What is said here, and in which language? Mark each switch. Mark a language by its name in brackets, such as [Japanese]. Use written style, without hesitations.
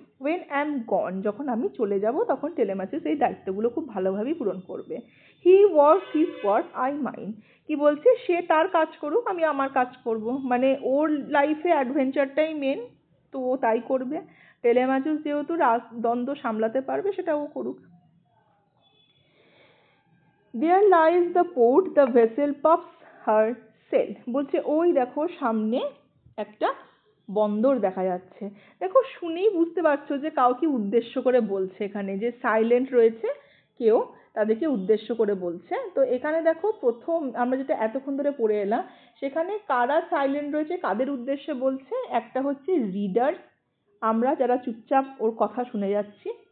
[English] when I am gone, [Bangla] যখন আমি চলে যাব তখন টেলেমাচিস এই দায়িত্বগুলো খুব ভালোভাবেই পূরণ করবে। [English] he works his work, I mine, [Bangla] কি বলছে, সে তার কাজ করুক, আমি আমার কাজ করব, মানে ওর লাইফে অ্যাডভেঞ্চারটাই মেন, তো ও তাই করবে। টেলেমাচিস যেহেতু দ্বন্দ্ব সামলাতে পারবে, সেটা ও করুক। [English] There lies the port, the vessel puffs her sail, [Bangla] বলছে ওই দেখো সামনে একটা বন্দর দেখা যাচ্ছে। দেখো শুনেই বুঝতে পারছো যে কাউকে উদ্দেশ্য করে বলছে, এখানে যে সাইলেন্ট রয়েছে কেউ তাদেরকে উদ্দেশ্য করে বলছে। তো এখানে দেখো প্রথম আমরা যেটা এতক্ষণ ধরে পড়ে এলাম, সেখানে কারা সাইলেন্ট রয়েছে, কাদের উদ্দেশ্যে বলছে, একটা হচ্ছে রিডার, আমরা যারা চুপচাপ ওর কথা শুনে যাচ্ছি,